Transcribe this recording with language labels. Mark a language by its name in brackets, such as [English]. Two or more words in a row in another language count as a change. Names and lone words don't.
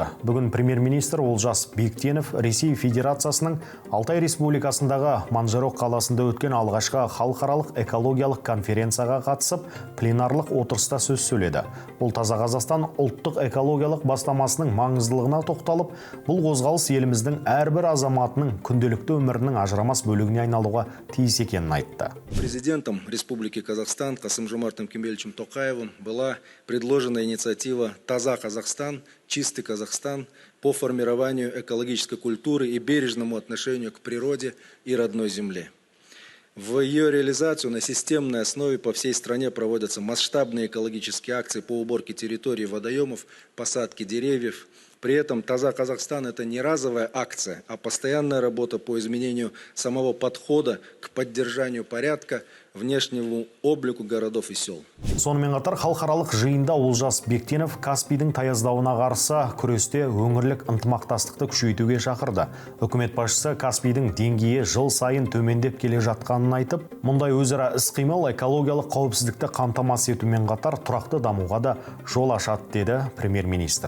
[Kazakh] Бүгін премьер-министр Олжас Бектенов Ресей Федерациясының Алтай Республикасындағы Манжарок қаласында өткен алғашқы халықаралық экологиялық конференцияға қатысып, пленарлық отырыста сөз сөйледі. Бұл Таза Қазақстан ұлттық экологиялық бастамасының маңыздылығына тоқталып, бұл қозғалыс еліміздің әрбір азаматының күнделікті өмірінің ажырамас бөлігіне айналуға тиіс екенін айтты. [Russian] Президентом Республики Казахстан Касым-Жомартом Кемелевичем Токаевым была предложена инициатива «Таза Казахстан. Чистый Казахстан» по формированию экологической культуры и бережному отношению к природе и родной земле. В ее реализацию на системной основе по всей стране проводятся масштабные экологические акции по уборке территорий водоемов, посадке деревьев. При этом «Таза Казахстан» — это не разовая акция, а постоянная работа по изменению самого подхода к поддержанию порядка внешнему облику городов и сел. [Kazakh] Сонымен қатар халықаралық жиында Олжас Бектенов Каспийдің таяздауына қарсы күресте өңірлік ынтымақтастықты күшейтуге шақырды. Үкімет басшысы Каспийдің деңгейі жыл сайын төмендеп келе жатқанын айтып, мұндай өзара іс-қимыл экологиялық қауіпсіздікті қамтамасыз етумен қатар тұрақты дамуға да жол ашады, деді премьер-министр.